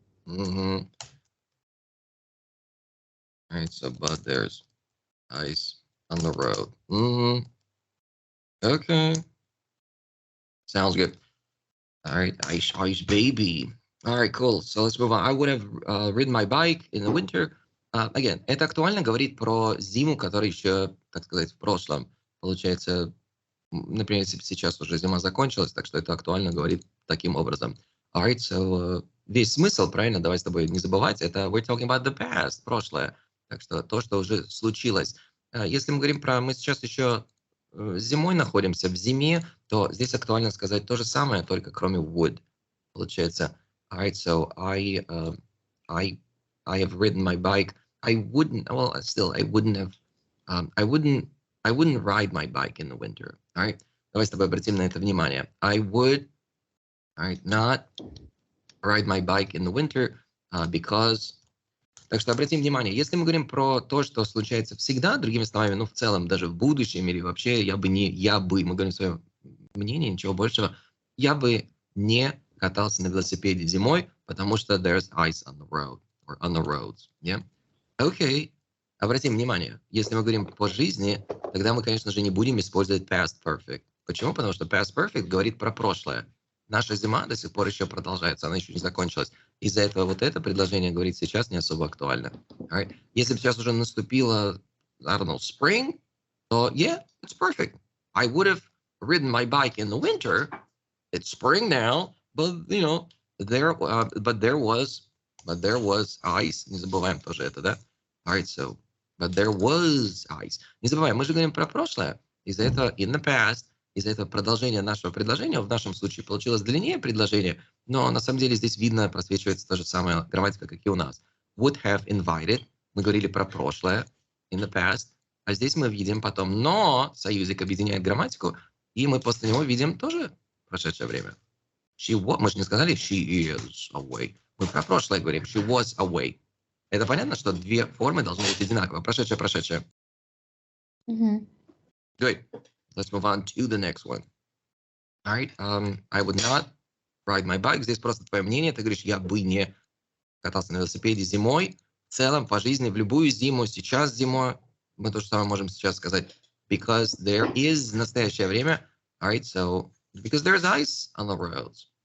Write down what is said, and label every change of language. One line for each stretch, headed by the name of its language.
English: Alright, so but there's ice on the road. Okay. Sounds good. Alright, ice, baby. Alright, cool. So let's move on. I would have ridden my bike in the winter.
Russian: Again, это актуально говорит про зиму, которая еще, так сказать, в прошлом. Получается, например, если сейчас уже зима закончилась, так что это актуально говорит таким образом. Alright, so весь смысл, правильно, давай с тобой не забывать, это
English: we're talking about the past,
Russian: прошлое. Так что то, что уже случилось. Если мы говорим про мы сейчас еще зимой находимся, в зиме, то здесь актуально сказать то же самое, только кроме would.
English: Получается, alright, so I have ridden my bike. I wouldn't. Well, still, I wouldn't have. I wouldn't ride my bike in the winter. All right.
Russian: Давай с тобой обратим на это внимание.
English: I would, all right, not ride my bike in the winter because.
Russian: Так что обратим внимание, если мы говорим про то, что случается всегда, другими словами, ну, в целом, даже в будущем или вообще, мы говорим свое мнение, ничего большего, я бы не катался на велосипеде зимой, потому что
English: there's ice on the road, or on the roads,
Russian: yeah? Окей. Обратим внимание, если мы говорим по жизни, тогда мы, конечно же, не будем использовать past perfect. Почему? Потому что past perfect говорит про прошлое. Наша зима до сих пор еще продолжается, она еще не закончилась. Из-за этого вот это предложение говорить сейчас не особо актуально.
English: Alright?
Russian: Если бы сейчас уже наступило,
English: I don't know, spring, то yeah, it's perfect. I would have ridden my bike in the winter. It's spring now, but you know, there was ice.
Russian: Не забываем тоже это, да?
English: Alright, so, but there was ice.
Russian: Не забываем, мы же говорим про прошлое. Из-за этого
English: in the past,
Russian: из-за этого продолжение нашего предложения, в нашем случае получилось длиннее предложение, но на самом деле здесь видно, просвечивается та же самая грамматика, как и у нас.
English: Would have invited.
Russian: Мы говорили про прошлое,
English: in the past.
Russian: А здесь мы видим потом, но союзик объединяет грамматику, и мы после него видим тоже прошедшее время. Мы же не сказали
English: she is away.
Russian: Мы про прошлое говорим.
English: She was away.
Russian: Это понятно, что две формы должны быть одинаковые. Прошедшее. Good.
English: Let's move on to the next one. All right. I would not ride my bike.
Russian: Здесь просто твое мнение. Ты говоришь, я бы не катался на велосипеде зимой. В целом, по жизни, в любую зиму, сейчас зимой, мы то же самое можем сейчас сказать.
English: Because there is
Russian: настоящее время.
English: All right. So, because there's ice on the roads.